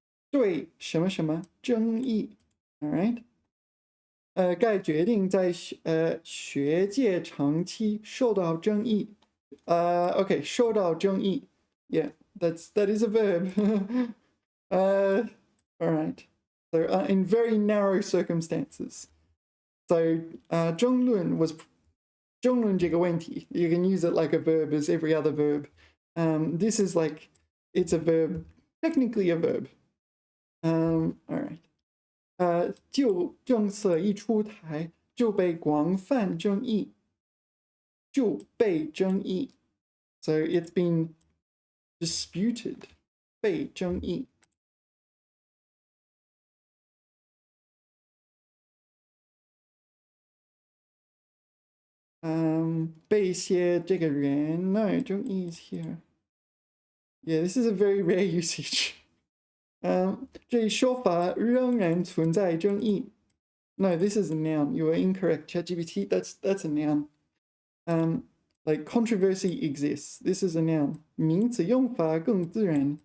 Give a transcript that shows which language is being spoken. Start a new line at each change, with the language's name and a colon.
Chinese: 对什么什么争议.All right. 该决定在学界长期受到争议.
English: Okay, 受到争议.Yeah, that is a verb. All right. So in very narrow circumstances. So 争论 was
Chinese: 争论这个问题.
English: You can use it like a verb as every other verb. This is like, it's a verb, technically a verb. All right.
Chinese: 旧政策一出台就被广泛争议，就被争议。
English: So it's been disputed. 被争议。
Chinese: 被一些这个人 no 争议 is here.
English: Yeah, this is a very rare usage.
Chinese: 这说法仍然存在争议。
English: No, this is a noun. You are incorrect. ChatGPT, that's a noun. Like controversy exists. This is a noun.
Chinese: 名词用法更自然.